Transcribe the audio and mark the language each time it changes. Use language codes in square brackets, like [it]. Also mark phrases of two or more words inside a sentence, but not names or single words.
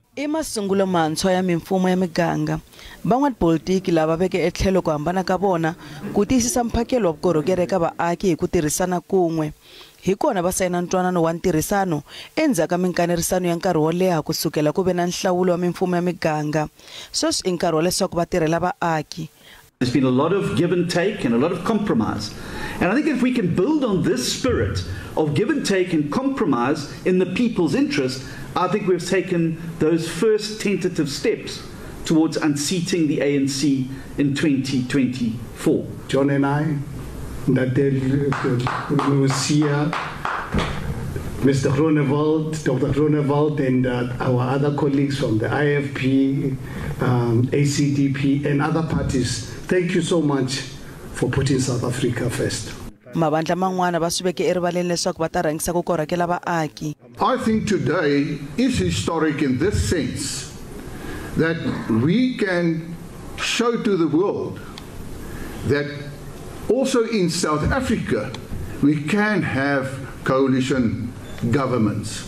[ts] I masungulo mantshwa ya mimfumo ya miganga van'watipolitiki lava veke etlhelo ku hambana ka vona ku tiyisisa mphakelo wa vukorhokeri eka vaaki hi ku tirhisana kun'we. Hi kona va sayina ntwanano wa ntirhisano endzhaku ka minkanerisano ya nkarhi wo leha kusukela ku ve na nhlawulo wa mimfumo ya miganga. Sweswi i nkarhi wa leswaku va tirhela vaaki. [en] There's been a lot of give and take and a lot of compromise. And I think if we can build on this spirit of give and take and compromise in the people's interest, I think we've taken those first tentative steps towards unseating the ANC in 2024. John and I, Lucia, Mr. Groenewald, Dr. Groenewald, and our other colleagues from the IFP, ACDP, and other parties, thank you so much for putting South Africa first. [ts] Mavandla man'wana va swiveke erivaleni leswaku va ta rhangisa ku korhokela vaaki. [en] I think today is historic in this sense that we can show to the world that also in South Africa we can have coalition governments.